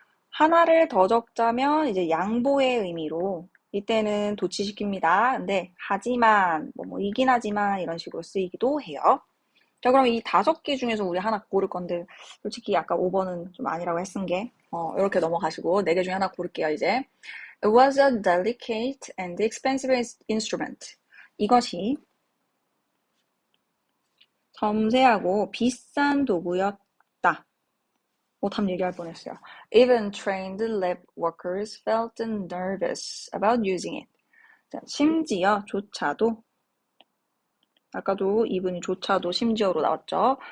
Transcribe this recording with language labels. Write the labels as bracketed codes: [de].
[ko] 하나를 더 적자면 이제 양보의 의미로 이때는 도치시킵니다. 근데 하지만 이긴 하지만 이런 식으로 쓰이기도 해요. 자, 그럼 이 5개 중에서 우리 하나 고를 건데 솔직히 아까 5번은 좀 아니라고 했은 게 이렇게 넘어가시고 4개 중에 하나 고를게요. [en] 이제 It was a delicate and expensive instrument. [ko] 이것이 섬세하고 비싼 도구였다. 답 얘기할 뻔했어요. [en] Even trained lab workers felt nervous about using it. [ko] 자, 심지어 조차도 아까도 이분이 조차도 심지어로 나왔죠.